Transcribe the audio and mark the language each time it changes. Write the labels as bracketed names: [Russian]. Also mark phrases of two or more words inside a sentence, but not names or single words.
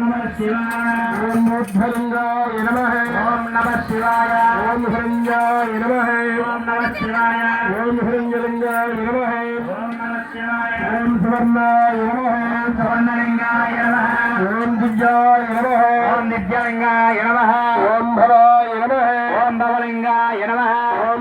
[Sanskrit] नमः शिवाय ओम मूर्धलिंगाय नमः ओम नमः शिवाय ओम हिरण्याय नमः ओम नमः शिवाय ओम हिरण्यलिंगाय नमः ओम नमः शिवाय ओम सुवर्णाय नमः ओम सुवर्णलिंगाय नमः ओम दिव्याय नमः ओम విద్యాలింగాయ నమః ఓం భవాయ నమః ఓం భవలింగాయ నమః ఓం